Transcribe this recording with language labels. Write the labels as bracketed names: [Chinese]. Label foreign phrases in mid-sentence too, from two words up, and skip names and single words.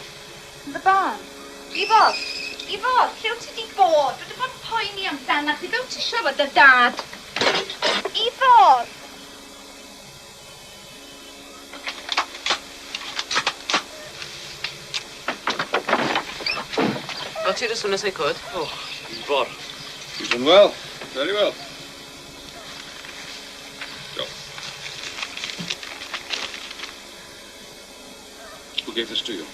[English] In the barn. [Welsh] Ivo, lle wyt ti 'di bod? Dwi 'di bod poeni amdana chdi. Fe wyt ti siarad â Dad? Ivo! [English] Got here as soon as I could. Oh, Ivor. You've done well. Very well. Go. Who gave this to you?